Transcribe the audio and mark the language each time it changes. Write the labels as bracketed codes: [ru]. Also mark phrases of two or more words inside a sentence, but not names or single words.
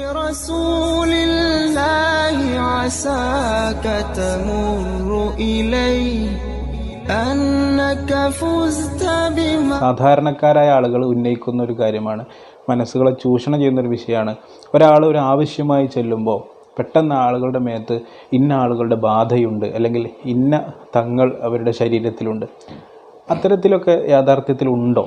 [ar] رسول الله عساك تمر إليه أنك فزت بما. [ml] സാധാരണക്കാരായ ആളുകൾ ഉന്നയിക്കുന്ന ഒരു കാര്യമാണ്, മനസ്സുകളെ ചൂഷണം ചെയ്യുന്നൊരു വിഷയമാണ്. ഒരാൾ ഒരു ആവശ്യമായി ചെല്ലുമ്പോൾ പെട്ടെന്ന് ആളുകളുടെ മേത്ത് ഇന്ന ആളുകളുടെ ബാധയുണ്ട്, അല്ലെങ്കിൽ ഇന്ന തങ്ങൾ അവരുടെ ശരീരത്തിലുണ്ട്. അത്തരത്തിലൊക്കെ യാഥാർത്ഥ്യത്തിൽ ഉണ്ടോ?